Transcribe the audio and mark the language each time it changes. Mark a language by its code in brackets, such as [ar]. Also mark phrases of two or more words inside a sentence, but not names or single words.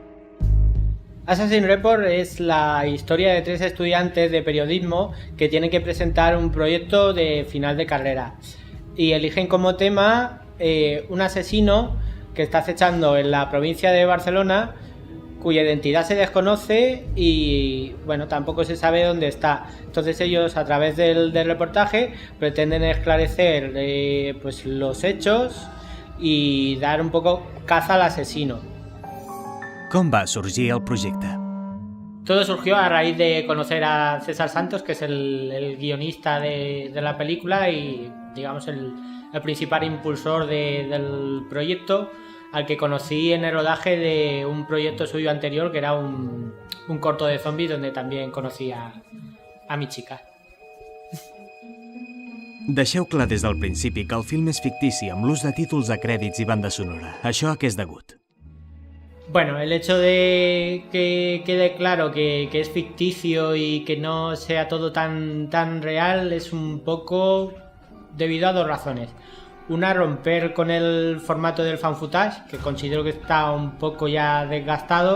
[es] Assassin's Report es la historia de 3 estudiantes de periodismo que tienen que presentar un proyecto de final de carrera y eligen como tema un asesino que está acechando en la provincia de Barcelona, cuya identidad se desconoce y bueno, tampoco se sabe dónde está. Entonces ellos, a través del reportaje, pretenden esclarecer pues los hechos y dar un poco caza al asesino. [ca] Com va sorgir el projecte? [es] Todo surgió a raíz de conocer a César Santos, que es el guionista de la película y, digamos, el principal impulsor del proyecto, al que conocí en el rodaje de un proyecto suyo anterior, que era un corto de zombies, donde también conocí a mi chica. [ca] Deixeu clar des del principi que el film és fictici amb l'ús de títols de crèdits i banda sonora. Això a què és degut? [es] Bueno, el hecho de que quede claro que es ficticio y que no sea todo tan real es un poco debido a 2 razones. Una, romper con el formato del fan footage, que considero que está un poco ya desgastado.